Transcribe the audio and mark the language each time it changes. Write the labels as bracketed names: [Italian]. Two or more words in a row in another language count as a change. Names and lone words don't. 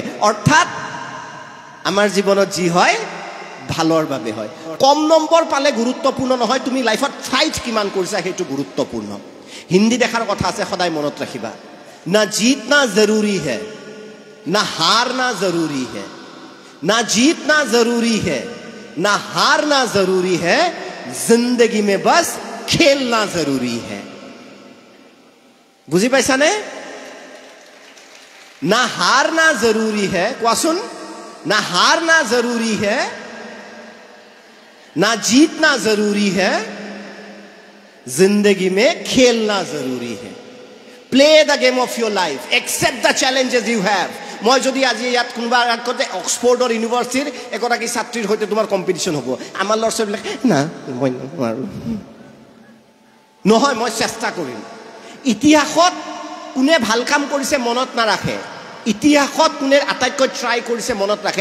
[Assamese] অৰ্থাৎ আমাৰ জীৱনত যি হয় ভালৰ বাবে হয়। কম নম্বৰ পালে গুৰুত্বপূৰ্ণ নহয়, তুমি লাইফত ফাইট কিমান কৰিছা সেইটো গুৰুত্বপূৰ্ণ। হিন্দী দেখাৰ কথা আছে, সদায় মনত ৰাখিবা, [Hindi] ना जीतना जरूरी है, ना हारना जरूरी है, ना जीतना जरूरी है ना हारना जरूरी है, जिंदगी में बस खेलना जरूरी है। [Assamese] বুজি পাইছা নে? [Hindi] ना हारना जरूरी है, क्वासुन, ना हारना जरूरी है, ना जीतना जरूरी है, जिंदगी में खेलना जरूरी है। [English] play the game of your life, accept the challenges you have. [Assamese] মই যদি আজি ইয়াত কোনোবা আগতে অক্সফৰ্ডৰ ইউনিভাৰ্চিটিৰ এগৰাকী ছাত্ৰীৰ সৈতে তোমাৰ কম্পিটিশ্যন হ'ব, আমাৰ ল'ৰা ছোৱালীবিলাক না মই নোৱাৰোঁ, নহয় মই চেষ্টা কৰিম। ইতিহাসত কোনে ভাল কাম কৰিছে মনত নাৰাখে, ইতিহাসত কোনে আটাইতকৈ ট্ৰাই কৰিছে মনত ৰাখে।